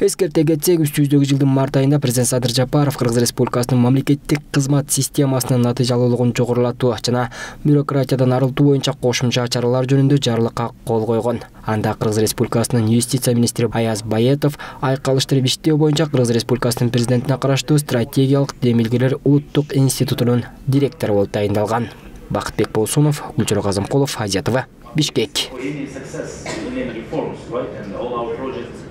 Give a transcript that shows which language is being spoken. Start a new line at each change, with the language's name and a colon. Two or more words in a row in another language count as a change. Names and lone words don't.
Kyrgyz: Эскерте кетсек, үстүбүздөгү жылдын март айында президент Садыр Жапаров Кыргыз Республикасынын мамлекеттик кызмат системасынын натыйжалуулугун жогорулатуу жана бюрократиядан арылтуу боюнча кошумча чаралар жөнүндө жарлыкка кол койгон. Анда Кыргыз Республикасынын юстиция министри Аяз Баетов айкалыштырып иштөө боюнча Кыргыз Республикасынын президентине караштуу стратегиялык демилгелер улуттук институтунун директору болуп тайындалган. Бакытбек Болсунов, Гүлчөр Казымкулов, Азия ТВ, Бишкек.
English: For any success in any reforms, right, and all our projects